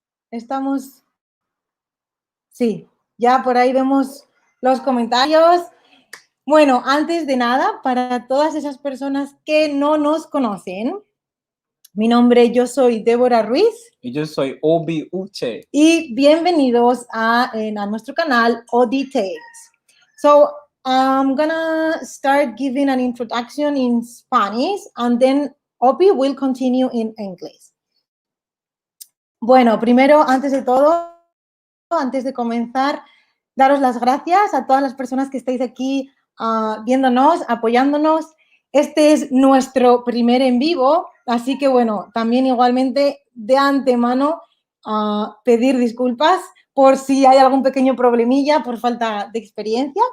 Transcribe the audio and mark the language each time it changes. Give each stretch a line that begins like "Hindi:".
Spanish: Estamos... Sí, ya por ahí vemos los comentarios. Bueno, antes de nada, para todas esas personas que no nos conocen, yo soy Débora Ruiz. Y yo soy Obi Uche. Y bienvenidos a nuestro canal OD Tales.
English: So I'm gonna start giving an introduction in Spanish and then Obi will continue in English.
Spanish: Bueno, primero, antes de todo, antes de comenzar, daros las gracias a todas las personas que estáis aquí viéndonos, apoyándonos. Este es nuestro primer en vivo, así que bueno, también igualmente de antemano pedir disculpas por si hay algún pequeño problemilla por falta de experiencia.